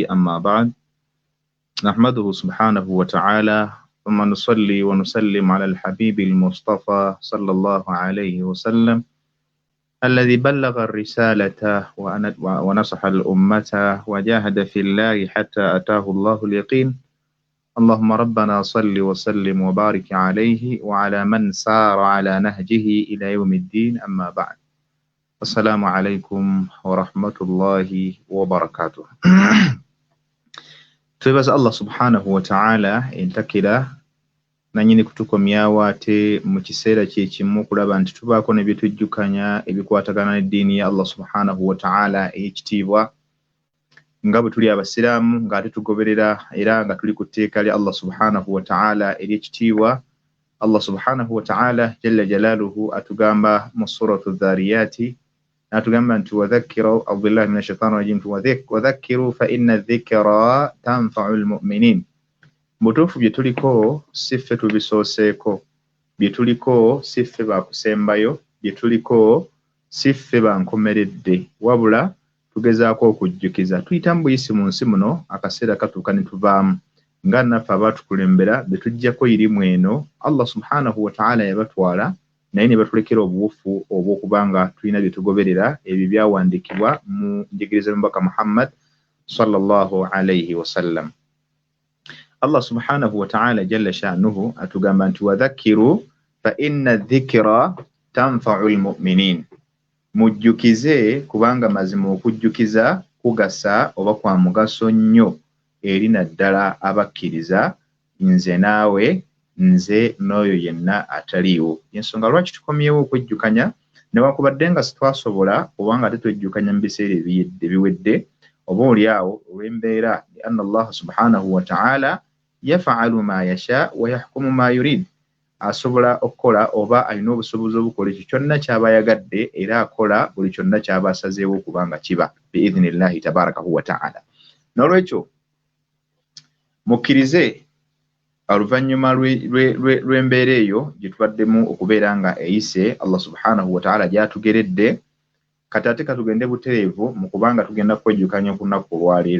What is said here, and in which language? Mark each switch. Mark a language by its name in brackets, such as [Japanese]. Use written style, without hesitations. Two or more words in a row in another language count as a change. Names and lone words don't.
[Arabic] أما بعد، نحمده سبحانه وتعالى ثم نصلي ونسلم على الحبيب المصطفى صلى الله عليه وسلم الذي بلغ الرسالة ونصح الأمة وجاهد في الله حتى أتاه الله اليقين. اللهم ربنا صل وسلم وبارك عليه وعلى من سار على نهجه إلى يوم الدين. أما بعد، السلام عليكم ورحمة الله وبركاته. [Ganda] twebaza Allah [Arabic] سبحانه وتعالى [Ganda] entakira nanyini kutukomyawo ate mu kiseera kyekimu kulaba nti tubaako ne byetujjukanya ebikwatagana n'eddiini ya Allah [Arabic] سبحانه وتعالى [Ganda] ey'ekitiibwa nga bwe tuli abasiraamu ng'ate tugoberera era nga tuli ku tteeka lya Allah [Arabic] سبحانه وتعالى [Ganda] ery'ekitiibwa. [Arabic] الله سبحانه وتعالى جل جلاله [Ganda] atugamba mu [Arabic] سورة الذاريات, [Ganda] atugamba nti [Arabic] وذكر أعوذ من الشيطان الرجيم وذكر فإن الذكرى تنفع المؤمنين. [Ganda] Mutuufu bye tuliko si ffe tubisooseeko, bye tuliko si ffe baakusembayo, bye tuliko si ffe bankomeredde, wabula tugezaako okujjukiza. Tuyita mu buyisi mu nsi muno, akaseera katuuka ne tuvaamu nga naffe abaatukulembera be tujjako irimu eno Allah [Arabic] سبحانه وتعالى [Ganda] yabatwala, naye ne batulekera obuwufu obw'okubanga tulina bye tugoberera ebyo byawandiikibwa mu njigiriza y'omubaka Muhammad [Arabic] صلى الله عليه وسلم. الله سبحانه وتعالى جل شأنه [Ganda] atugamba nti [Arabic] وذكر فإن الذكرى تنفع المؤمنين. [Ganda] Mujjukize kubanga mazima okujjukiza kugasa oba kwa mugaso nnyo eri naddala abakkiriza, nze naawe, nze n'oyo yenna ataliiwo. Ensonga lwaki tukomyewo okwejjukanya newakubadde nga sitwasobola oba nga tetwejjukanya mu biseera ebiwedde oba oliawo olw'embeera [Arabic] لأن الله سبحانه وتعالى يفعل ما يشاء ويحكم ما يريد. [Ganda] Asobola okukola oba alina obusobozi obukola ekyo kyonna ky'aba yagadde, era akola buli kyonna ky'aba asazeewo okubanga kiba [Arabic] بإذن الله تبارك وتعالى. [Ganda] N'olwekyo mukkirize oluvannyuma lw'embeera eyo gye tubaddemu okubeera nga eyise Allah [Arabic] سبحانه وتعالى [Ganda] gy'atugeredde, kati ate katugende butereevu mu kubanga tugenda kwejjukanya ku lunaku olwaleero.